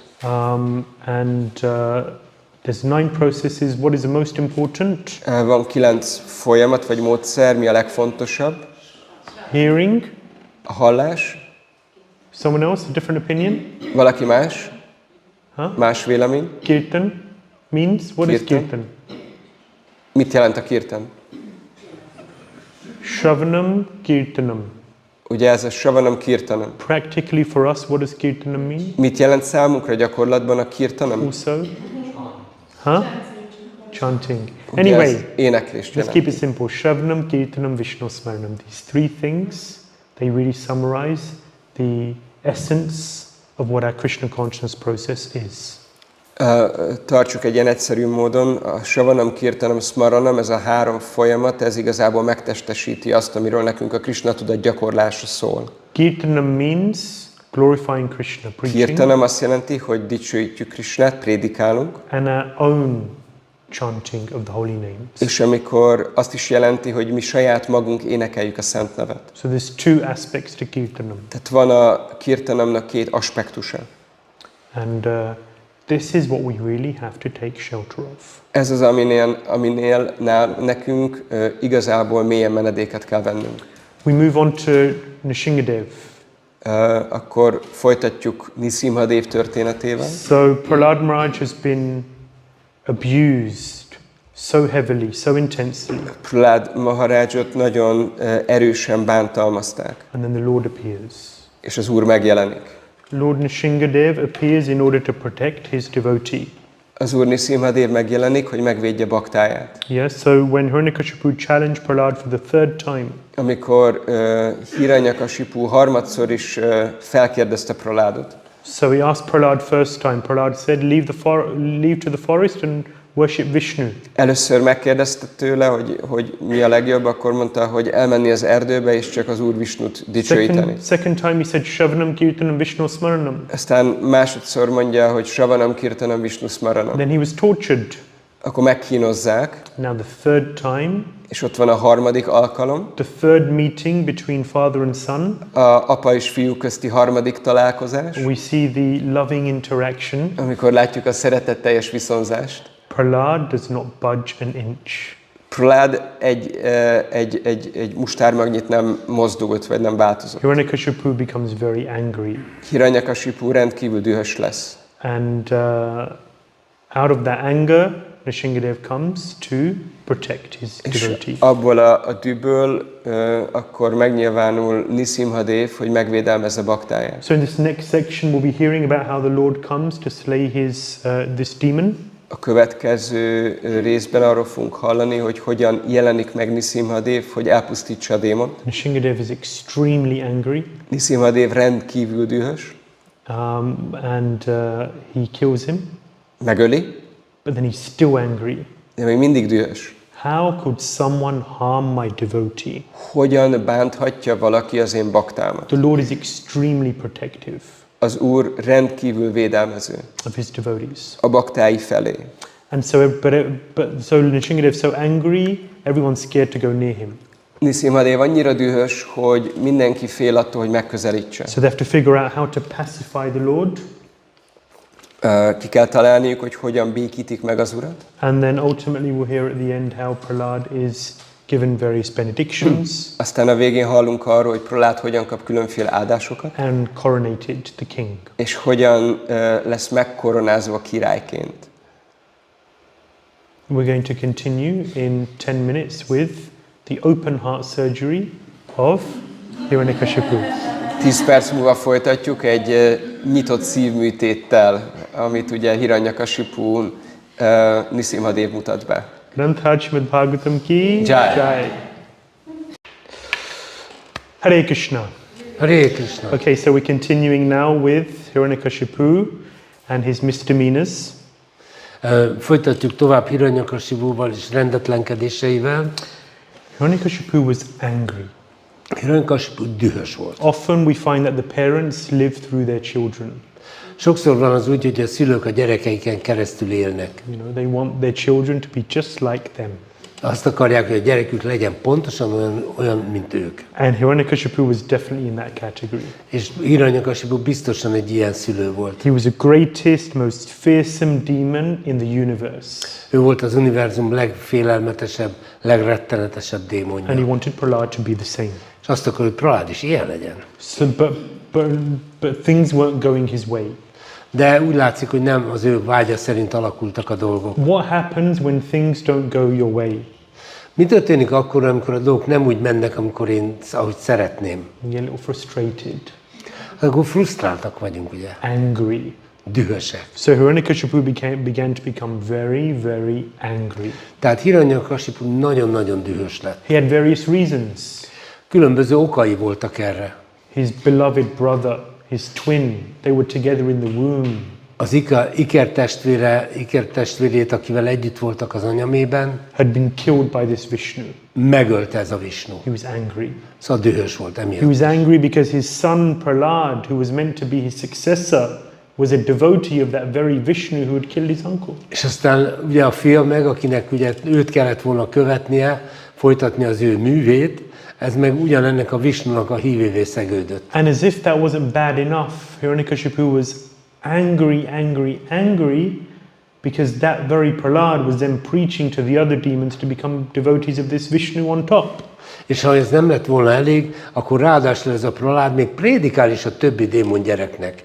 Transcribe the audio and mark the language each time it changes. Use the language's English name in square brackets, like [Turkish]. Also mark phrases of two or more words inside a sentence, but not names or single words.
[English] And there's 9 processes. What is the most important? [Hungarian] Van 9 folyamat vagy módszer, mi a legfontosabb? [English] Hearing. [Hungarian] A hallás. [English] Someone else, a different opinion? [Hungarian] Valaki más? Huh? Más vélemény? [English] Kirtan means? What is Kirtan. kirtan? [Hungarian] Mit jelent a kirtan? [Sanskrit] Shravanam, kirtanam. [Hungarian] Ugye ez a [Sanskrit] Shravanam kirtanam. [English] Practically for us, what does kirtanam mean? [Hungarian] Mit jelent számunkra gyakorlatban a kirtanam? [English] Also? Huh? Chanting. [Hungarian] Ugye [English] Anyway, [Hungarian] ez éneklést [English] let's [Hungarian] jelent. [English] keep it simple. [Sanskrit] Shravanam, kirtanam, Vishnu smaranam. [English] These 3 things, they really summarize the essence of what our Krishna consciousness process is. [Hungarian] Tartsuk egy ilyen egyszerű módon, a [Sanskrit] Shravanam, Kirtanam, Smaranam, [Hungarian] ez a 3 folyamat, ez igazából megtestesíti azt, amiről nekünk a Krishna tudat gyakorlása szól. [English] Kirtanam means glorifying Krishna, preaching, [Hungarian] Kirtanam azt jelenti, hogy dicsőítjük Krishnát, prédikálunk, [English] and our own chanting of the holy names. [Hungarian] és amikor azt is jelenti, hogy mi saját magunk énekeljük a szent nevet. [English] So there's 2 aspects to Kirtanam. [Hungarian] Tehát van a Kirtanamnak 2 aspektusa. [English] And This is what we really have to take shelter of. [Hungarian] Ez az, aminél nekünk igazából mélyen menedéket kell vennünk. [English] We move on to Nrsimhadev. [Hungarian] Akkor folytatjuk Nrsimhadev történetével. [English] So Prahlāda Maharaj has been abused so heavily, so intensely. [Hungarian] Prahlāda Maharajot nagyon erősen bántalmazták. [English] And then the Lord appears. [Hungarian] És az Úr megjelenik. [English] Lord Nrsimhadev appears in order to protect his devotee. [Hungarian] Az Úr Nrsimhadev megjelenik, hogy megvédje baktáját. [English] Yes, so when Hiranyakashipu challenged Prahlāda for the third time, [Hungarian] amikor Hiranyakashipu harmadszor is felkérdezte Prahlādot. [English] so he asked Prahlāda first time. Prahlāda said, leave to the forest and worship Vishnu. [Hungarian] Először megkérdezte tőle, hogy mi a legjobb, akkor mondta, hogy elmenni az erdőbe és csak az Úr Visnut dicsőíteni. [English] Second time he said, [Sanskrit] Shravanam Kirtanam Vishnu Smaranam. [Hungarian] Aztán másodszor mondja, hogy [Sanskrit] Shravanam Kirtanam Vishnu Smaranam. [English] Then he was tortured. [Hungarian] Akkor megkínozzák. [English] Now the third time, [Hungarian] és ott van a harmadik alkalom. [English] the third meeting between father and son. [Hungarian] A apa és fiú közti harmadik találkozás. [English] We see the loving interaction. [Hungarian] Amikor látjuk a szeretetteljes viszonzást. [English] Prahlāda does not budge an inch. [Hungarian] Prahlāda egy mustármagnyit nem mozdult, vagy nem változott. [English] Hiranyakashipu becomes very angry. [Hungarian] Hiranyakashipu rendkívül dühös lesz. [English] And out of that anger, Nrsimhadev comes to protect his devotee. [Hungarian] És abból a dühből akkor megnyilvánul Nrsimhadev, hogy megvédelmezze baktáját. [English] So in this next section we'll be hearing about how the Lord comes to slay this demon. [Hungarian] A következő részben arról fogunk hallani, hogy hogyan jelenik meg Nrsimhadev, hogy elpusztítsa a démont. [English] Nrsimhadev is extremely angry. [Hungarian] Nrsimhadev rendkívül dühös. [English] And he kills him. [Hungarian] Megöli. [English] But then he's still angry. [Hungarian] De még mindig dühös. [English] How could someone harm my devotee? [Hungarian] Hogyan bánthatja valaki az én baktámat? [English] The Lord is extremely protective. [Hungarian] Az Úr rendkívül védelmező [English] of his devotees. [Hungarian] a baktái felé. [English] And so, so Nrsimhadev is so angry, everyone's scared to go near him. [Hungarian] Nrsimhadev annyira dühös, hogy mindenki fél attól, hogy megközelítse. [English] So they have to figure out how to pacify the Lord. [Hungarian] Ki kell találniuk, hogy hogyan békítik meg az Urat. [English] And then ultimately we'll hear at the end how Prahlāda is given various benedictions. [Hungarian] Aztán a végén hallunk arról, hogy Prahlāda hogyan kap különféle áldásokat. [English] And coronated the king. [Hungarian] És hogyan lesz megkoronázva királyként. [English] We're going to continue in 10 minutes with the open heart surgery of Hiranyakashipu. [Hungarian] 10 perc múlva folytatjuk egy nyitott szívműtéttel, amit ugye Hiranyakashipu Nrsimhadev mutat be. [Hindi] Śrīmad-Bhāgavatam ki Jai. [Sanskrit] Jai. Hare Krishna. Hare Krishna. [English] Okay, so we're continuing now with Hiranyakashipu and his misdemeanors. [Hungarian] Folytatjuk tovább Hiranyakashipuval és rendetlenkedéseivel. [English] Hiranyakashipu was angry. [Hungarian] Hiranyakashipu dühös volt. [English] Often we find that the parents live through their children. [Hungarian] Sokszor van az úgy, hogy a szülők a gyerekeiken keresztül élnek. [English] You know, they want their children to be just like them. [Hungarian] Azt akarják, hogy a gyerekük legyen pontosan olyan, mint ők. [English] And Hiranyakashipu was definitely in that category. [Hungarian] És Hiranyakashipu biztosan egy ilyen szülő volt. [English] He was the greatest, most fearsome demon in the universe. [Hungarian] Ő volt az univerzum legfélelmetesebb, legrettenetesebb [English] And [Hungarian] démonja. [English] he wanted Prahlāda to be the same. [Hungarian] És azt akar, hogy Prahlāda is ilyen legyen. [English] So, but things weren't going his way. [Hungarian] De úgy látszik, hogy nem az ő vágya szerint alakultak a dolgok. [English] What happens when things don't go your way? [Hungarian] Mi történik akkor, amikor a dolgok nem úgy mennek, ahogy szeretném? [English] You get a little frustrated, [Hungarian] Akkor frusztráltak vagyunk, ugye? [English] angry. [Hungarian] Dühösek. [English] So Hiranyakashipu began to become very, very angry. [Hungarian] Tehát Hiranyakashipu nagyon-nagyon dühös lett. [English] He had various reasons. [Hungarian] Különböző okai voltak erre. [English] His beloved brother, his twin, they were together in the womb. [Hungarian] Az ikertestvérét, akivel együtt voltak az anyamében, [English] Had been killed by this Vishnu. [Hungarian] megölte ez a Vishnu. [English] He was angry. [Hungarian] Szóval dühös volt [English] He [Hungarian] emiatt. [English] was angry because his son Prahlāda, who was meant to be his successor, was a devotee of that very Vishnu who had killed his uncle. [Hungarian] És aztán ugye a fia meg, akinek ugye őt kellett volna követnie, folytatni az ő művét, ez meg ugyanennek a Vishnunak a hívévé szegődött. [English] And as if that wasn't bad enough, Hiranyakashipu was angry, because that very Prahlāda was then preaching to the other demons to become devotees of this Vishnu on top. [Hungarian] És ha ez nem lett volna elég, akkor ráadásul ez a Prahlāda még prédikál is a többi démon gyereknek.